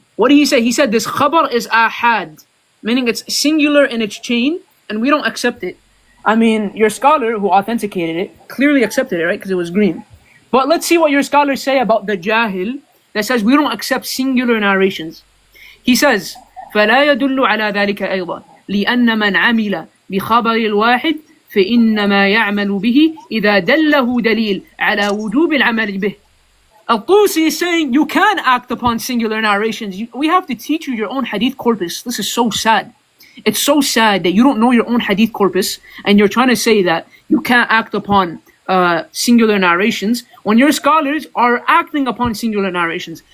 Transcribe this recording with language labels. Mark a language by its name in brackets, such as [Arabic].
[English] What did he say? He said this khabar is ahad, meaning it's singular in its chain and we don't accept it. I mean, your scholar who authenticated it clearly accepted it, right? Because it was green. But let's see what your scholars say about the Jahil that says we don't accept singular narrations. He says, [Arabic] فلا يدل على ذلك أيضا لأن من عمل بخبر الواحد فإنما يعمل به إذا دله دليل على وجوب العمل به. [English] Al-Tusi is saying you can act upon singular narrations. We have to teach you your own hadith corpus. This is so sad. It's so sad that you don't know your own hadith corpus and you're trying to say that you can't act upon singular narrations when your scholars are acting upon singular narrations.